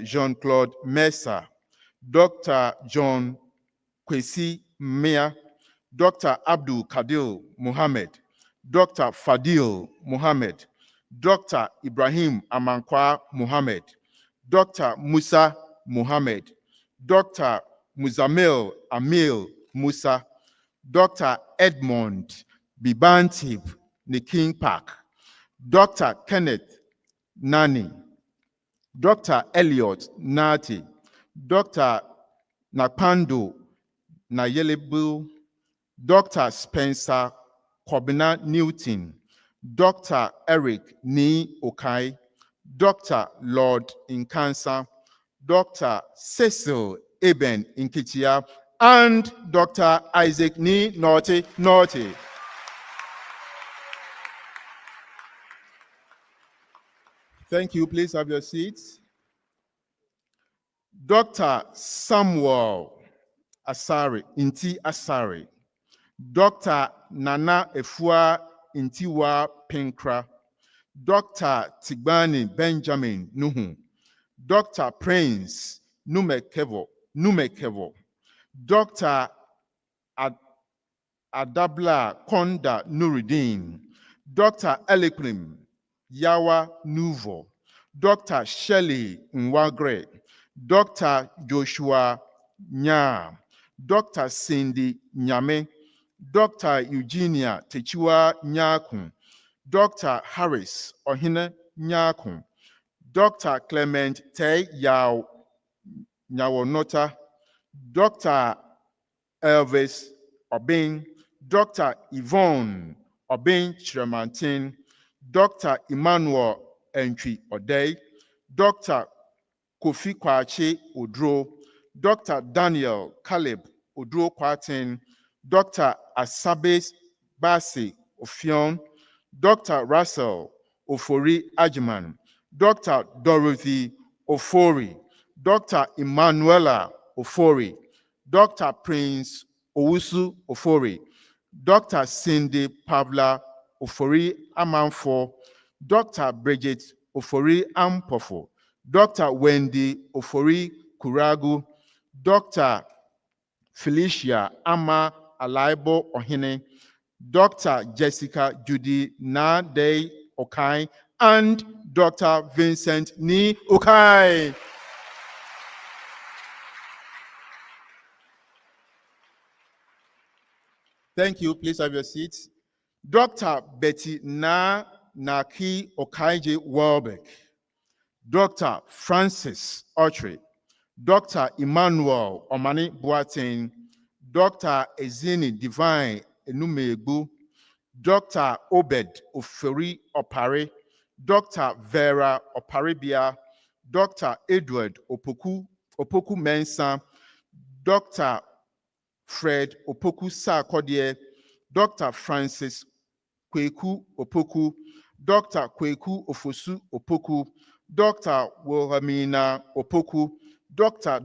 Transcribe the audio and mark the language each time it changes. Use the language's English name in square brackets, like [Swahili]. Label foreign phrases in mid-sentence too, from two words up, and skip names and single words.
[English] Jean-Claude Mesa, Dr. John Kwesi Mia, Dr. Abdul Kadil Muhammad, Dr. Fadil Muhammad, Dr. Ibrahim Amankwa Muhammad, Dr. Musa Muhammad, Dr. Muzamil Amil Musa, Dr. Edmond Bibantib Niking Park, Dr. Kenneth Nani, Dr. Elliot Nati, Dr. Nakpando Nayelebu, Dr. Spencer Kobina Newton, Dr. Eric Ni Okai, Dr. Lord Inkansa, Dr. Cecil Eben Inkitia, and Dr. Isaac Ni Naughty. Thank you. Please have your seats. Dr. Samuel Asari, Inti Asari, Dr. Nana Efua Intiwa Pinkra, Dr. Tigbani Benjamin Nuhu, Dr. Prince Numekevo, Dr. Adabla Konda Nuruddin, Dr. Elikrim Yawa Nuvo, Dr. Shelley Nwagre, Dr. Joshua Nya, Dr. Cindy Nyame, Dr. Eugenia Techiwa Nyakun, Dr. Harris Ohine Nyakun, Dr. Clement Te Yao Nyawonota, Dr. Elvis Obin, Dr. Yvonne Obin Chiramantin, Dr. Emmanuel Entry Odei, Dr. Kofi Kwache Odro, Dr. Daniel Caleb Odro Kwatin, Dr. Asabes Basi Ofion, Dr. Russell Ofori Ajiman, Dr. Dorothy Ofori, Dr. Emanuela Ofori, Dr. Prince Owusu Ofori, Dr. Cindy Pavla Ofori Amanfo, Dr. Bridget Ofori Ampofo, Dr. Wendy Ofori Kuragu, Dr. Felicia Ama Alaibo Ohine, Dr. Jessica Judy Nade Okai, and Dr. Vincent Ni Okai. Thank you. Please have your seats. Dr. Betty Naki Okaije Welbeck, Dr. Francis Autry, Dr. Emmanuel Omani Boateng, Dr. Ezini Divine Enumegbu, Dr. Obed Oferi Opare, Dr. Vera Oparibia, Dr. Edward Opoku Mensa, Dr. Fred Opoku Sarkodie, Dr. Francis Kweku Opoku, Dr. Kweku Ofosu Opoku, Dr. Wilhelmina Opoku, Dr.